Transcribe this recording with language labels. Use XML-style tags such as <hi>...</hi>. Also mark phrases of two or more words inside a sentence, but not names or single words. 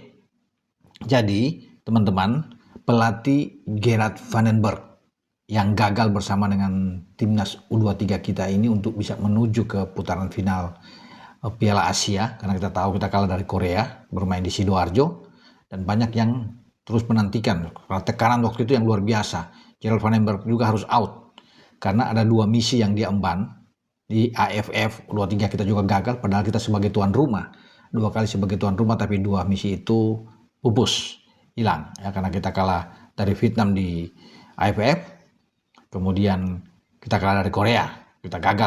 <id>Jadi teman-teman, pelatih Gerard van den Berg yang gagal bersama dengan timnas U23 kita ini untuk bisa menuju ke putaran final Piala Asia, karena kita tahu kita kalah dari Korea bermain di Sidoarjo, dan banyak yang terus menantikan karena tekanan waktu itu yang luar biasa. Gerard van den Berg juga harus out karena ada 2 misi yang diemban di AFF U23. Kita juga gagal padahal kita sebagai tuan rumah 2 kali sebagai tuan rumah, tapi 2 misi itu pupus, hilang ya, karena kita kalah dari Vietnam di AFF. Kemudian kita kalah dari Korea, kita gagal.</id>